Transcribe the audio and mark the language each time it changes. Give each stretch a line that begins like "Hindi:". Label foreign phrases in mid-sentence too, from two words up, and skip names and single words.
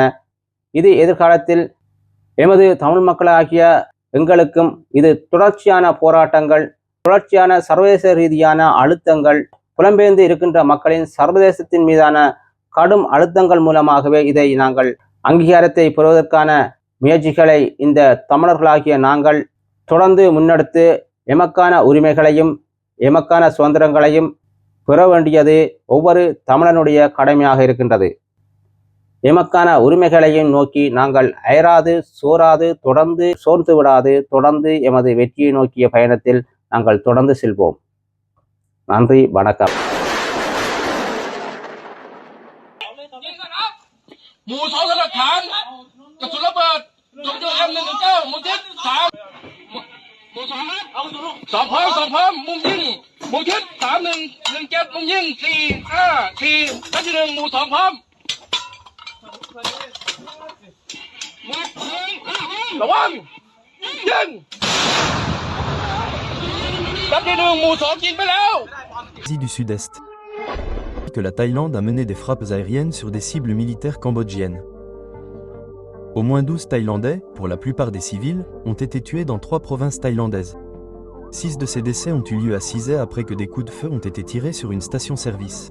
Tamil: இது எதிர்காலத்தில் எமது தமிழ் மக்களாகிய எங்களுக்கும் இது தொடர்ச்சியான போராட்டங்கள், தொடர்ச்சியான சர்வதேச ரீதியான அழுத்தங்கள், புலம்பெயர்ந்து இருக்கின்ற மக்களின் சர்வதேசத்தின் மீதான கடும் அழுத்தங்கள் மூலமாகவே இதை நாங்கள் அங்கீகாரத்தை பெறுவதற்கான முயற்சிகளை இந்த தமிழர்களாகிய நாங்கள் தொடர்ந்து முன்னெடுத்து எமக்கான உரிமைகளையும் எமக்கான சுதந்திரங்களையும் பெற வேண்டியது ஒவ்வொரு தமிழனுடைய கடமையாக இருக்கின்றது. எமக்கான உரிமைகளையும் நோக்கி நாங்கள் அயராது சோராது தொடர்ந்து சோர்ந்து விடாது தொடர்ந்து எமது வெற்றியை நோக்கிய பயணத்தில் நாங்கள் தொடர்ந்து செல்வோம். நன்றி, வணக்கம்.
Thai: หมู่2 หลักฐานกระสุนระเบิดจุดM119 หมู่ที่3หมู่2เอาสอบพร้อมมุมยิงหมู่ที่3117มุมยิง454นัดที่1หมู่2พร้อมระวังยิงนัดที่1หมู่2ยิงไปแล้ว
French: du Sud-Est. Que la Thaïlande a mené des frappes aériennes sur des cibles militaires cambodgiennes. Au moins 12 Thaïlandais, pour la plupart des civils, ont été tués dans 3 provinces thaïlandaises. 6 de ces décès ont eu lieu à Sizé après que des coups de feu ont été tirés sur une station-service.